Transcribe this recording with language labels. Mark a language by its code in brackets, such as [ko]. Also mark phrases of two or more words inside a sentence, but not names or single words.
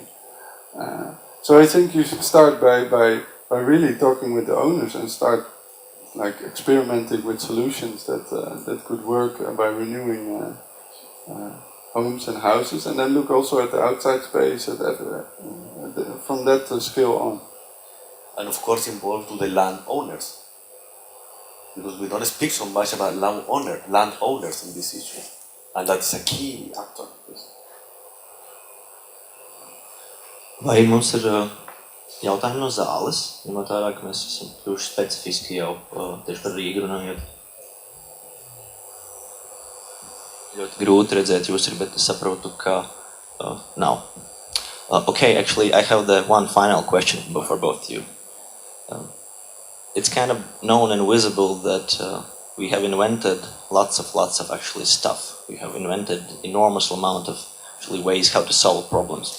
[en] So I think you should start by really talking with the owners and start like experimenting with solutions that could work by renewing homes and houses, and then look also at the outside space from that scale on. And of course involved to the landowners, because we don't speak so much about landowners in this issue, and that's a key actor. [lv] Vai mums ir jautājumi no zāles, ņemot vērā, ka mēs esam kļuvuši specifiski jau tieši par Rīgu runājot? Ļoti grūti redzēt jūs ir, bet es saprotu, ka nav. [en] Okay, actually, I have the one final question for both of you. It's kind of known and visible that we have invented lots of actually stuff. We have invented enormous amount of actually ways how to solve problems.